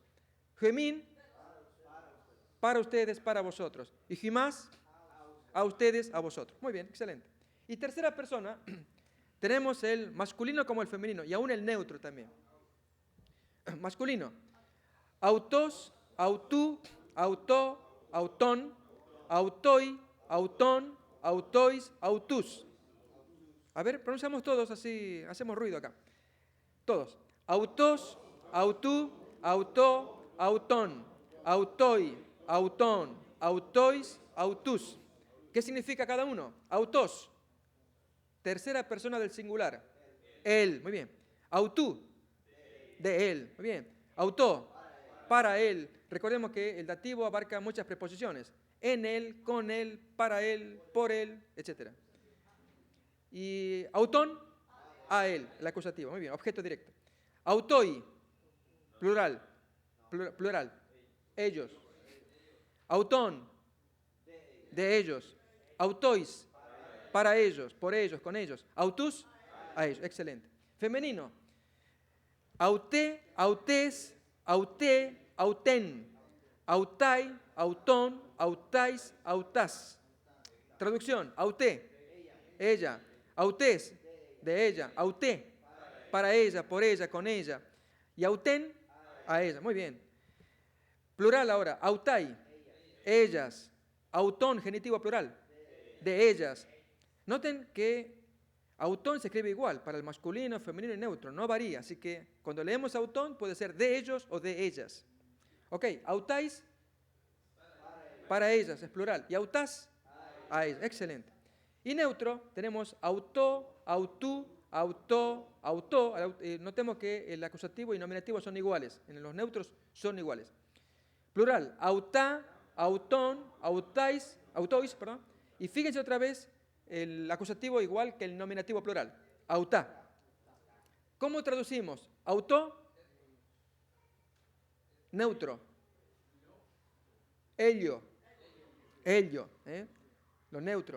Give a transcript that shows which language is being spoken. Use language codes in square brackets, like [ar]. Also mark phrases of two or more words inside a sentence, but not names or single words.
[es] Gemín, para ustedes, para vosotros. Y gimás, a ustedes, a vosotros. Muy bien, excelente. Y tercera persona, tenemos el masculino como el femenino, y aún el neutro también. Masculino. [el] Autos, αὐτοῦ, αὐτῷ, αὐτόν, αὐτοί, αὐτῶν, αὐτοῖς, αὐτούς. [es] A ver, pronunciamos todos así, hacemos ruido acá. Todos. [el] Autos, αὐτοῦ, αὐτῷ, αὐτόν, αὐτοί, αὐτῶν, αὐτοῖς, αὐτούς. [es] ¿Qué significa cada uno? Autos. Tercera persona del singular. Él, muy bien. Autú, de él, muy bien. Autó, para él. Recordemos que el dativo abarca muchas preposiciones. En él, con él, para él, por él, etc. Y autón, a él, el acusativo. Muy bien, objeto directo. Autoi, plural, plural, ellos. Autón, de ellos. Autois, para ellos, por ellos, con ellos. Autus, a ellos. Excelente. Femenino. [el] Αὐτή, αὐτῆς, αὐτῇ, αὐτήν. Αὐταί, αὐτῶν, αὐταῖς, αὐτάς. [es] Traducción. Auté, ella. Autés, de ella. Auté, para ella, por ella, con ella. Y auten, a ella. Muy bien. Plural ahora. Autai, ellas. Autón, genitivo plural. De ellas. Noten que autón se escribe igual para el masculino, femenino y neutro. No varía. Así que cuando leemos autón puede ser de ellos o de ellas. Ok. Autais, para ellas, es plural. Y autas, a ellas. Excelente. Y neutro tenemos [el] αὐτό, αὐτοῦ, αὐτῷ, αὐτό. [es] Notemos que el acusativo y nominativo son iguales. En los neutros son iguales. Plural. [el] Αὐτά, αὐτῶν, αὐταῖς, αὐτοῖς, [es] perdón. Y fíjense otra vez el acusativo igual que el nominativo plural. Autá. ¿Cómo traducimos? Autó, neutro. Ello. Ello. Lo neutro.